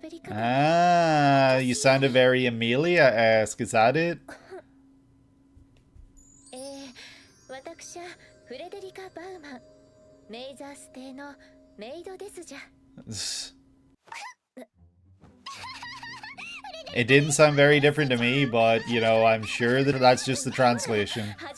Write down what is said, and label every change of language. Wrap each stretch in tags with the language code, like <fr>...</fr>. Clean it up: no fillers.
<en>Ah, you sounded very Emilia-esque, is that it?</en> <ja>私はフレデリカ・バウマン、メイザース邸のメイドですじゃ。</ja> <en>It didn't sound very different to me, but, you know, I'm sure that that's just the translation.</en>